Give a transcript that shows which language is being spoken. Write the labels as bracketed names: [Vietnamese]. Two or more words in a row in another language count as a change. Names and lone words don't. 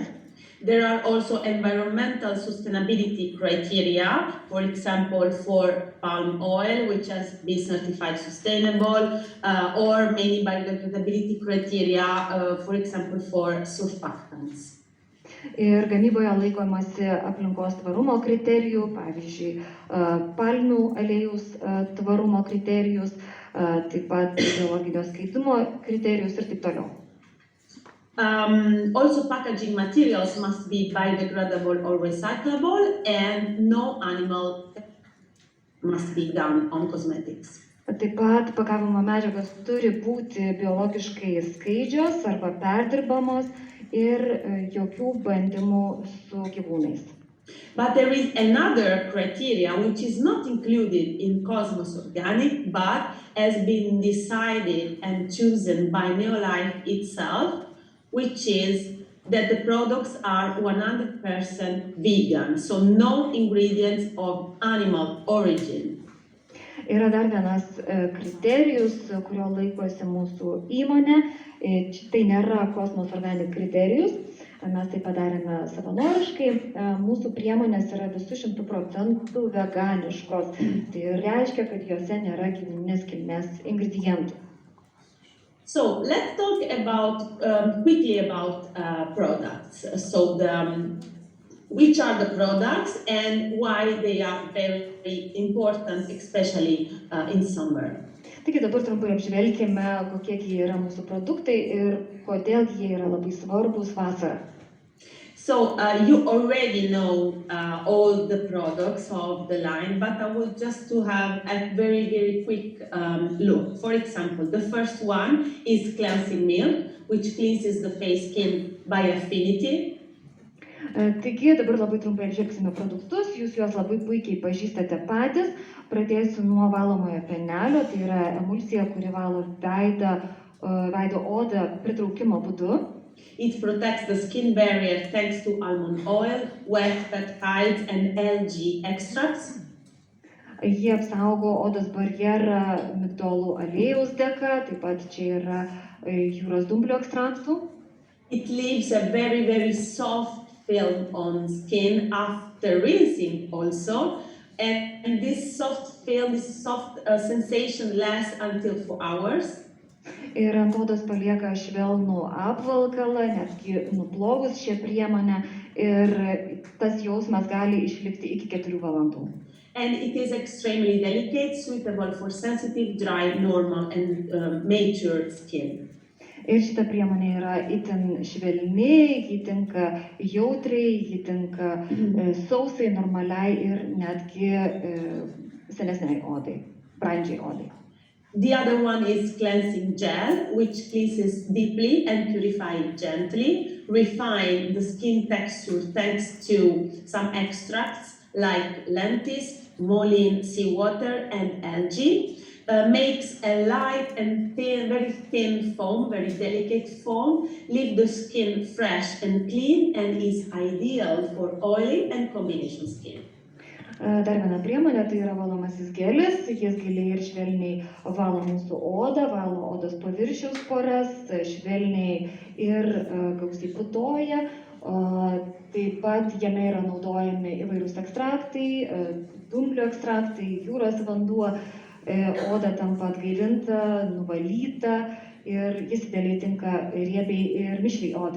[English] There are also environmental sustainability criteria, for example, for palm oil, which has been certified sustainable, or many biodegradability criteria, for example, for surfactants. [Lithuanian] Ir gamyboje laikomasi aplinkos tvarumo kriterijų, pavyzdžiui, palmių aliejaus tvarumo kriterijus, taip pat biologinio skaidimo kriterijus ir taip toliau. [English] Also, packaging materials must be biodegradable or recyclable, and no animal must be done on cosmetics. [Lithuanian] Taip pat pakavimo medžiagos turi būti biologiškai skaidžios arba perdirbamos ir jokių bandymų su gyvūnais. [English] But there is another criteria which is not included in Cosmos Organic, but has been decided and chosen by Neolife itself, which is that the products are 100% vegan, so no ingredients of animal origin. [Lithuanian] Yra dar vienas kriterijus, kurio laikosi mūsų įmonė. Tai nėra kosmos organic kriterijus. Mes tai padarėme savanoriškai. Mūsų priemonės yra visų 100% veganiškos. Tai reiškia, kad juose nėra gyvūninės kilmės ingredientų. [English] So let's talk about quickly about products. So which are the products and why they are very important, especially in summer. [Lithuanian] Taigi dabar trumpai apžvelkime, kokie yra mūsų produktai ir kodėl jie yra labai svarbus vasarą. [English] So you already know all the products of the line, but I would just to have a very quick look. For example, the first one is cleansing milk, which cleanses the face skin by affinity. [Lithuanian] Taigi dabar labai trumpai apžvelgsime produktus, jūs juos labai puikiai pažįstate patys. Pradėsiu nuo valomojo penelio, tai yra emulsija, kuri valo veido odą pritraukimo būdu. [English] It protects the skin barrier thanks to almond oil, wet peptides and algae extracts. [Lithuanian] Jie apsaugo odos barjerą migdolų aliejaus dėka, taip pat čia yra jūros dumblių ekstraktų. [English] It leaves a very soft film on skin after rinsing also, and this soft film, this soft sensation lasts until 4 hours. [Lithuanian] Ir ant odos palieka švelnų apvalkalą, netgi nuplovus šią priemonę, ir tas jausmas gali išlikti iki 4 valandų. [English] And it is extremely delicate, suitable for sensitive, dry, normal and mature skin. [Lithuanian] Ir šita priemonė yra itin švelni, ji tinka jautriai, ji tinka sausai, normaliai ir netgi senesniai odai, brandžiai odai. [English] The other one is cleansing gel, which cleanses deeply and purifies gently, refine the skin texture thanks to some extracts like lentis, moline, seawater and algae. Makes a light and thin, very thin foam, very delicate foam, leave the skin fresh and clean and is ideal for oily and combination skin. [Lithuanian] Dar viena priemonė, tai yra valomasis gelis, jis giliai ir švelniai valo mūsų odą, valo odos paviršiaus poras, švelniai ir gausiai putoja. Taip pat jame yra naudojami įvairūs ekstraktai, dumblių ekstraktai, jūros vanduo, oda tampa atgaivinta, nuvalyta ir jis idealiai tinka riebiai ir mišriai odai.